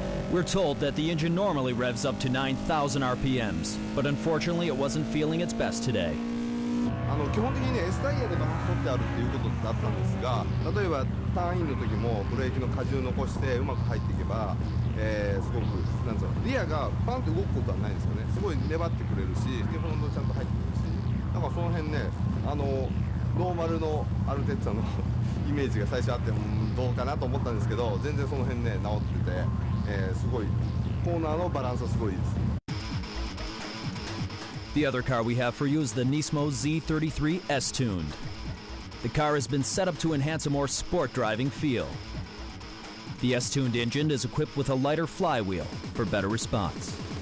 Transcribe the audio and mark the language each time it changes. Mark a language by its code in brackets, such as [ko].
[en] We're told that the engine normally revs up to 9,000 RPMs, but unfortunately it wasn't feeling its best today. [ja] 基本的に S タイヤでバランス取ってあるっていうことだったんですが、例えばターンインの時もブレーキの荷重残してうまく入っていけば、すごくなんつうのリアがパンって動くことはないんですよね。すごい粘ってくれるし、フロントちゃんと入ってくるし、だからその辺ね、ノーマルのアルテッツァのイメージが最初あって、どうかなと思ったんですけど、全然その辺ね直ってて、すごいコーナーのバランスはすごいです。 [en] The other car we have for you is the Nismo Z33 S-Tuned. The car has been set up to enhance a more sport driving feel. The S-Tuned engine is equipped with a lighter flywheel for better response.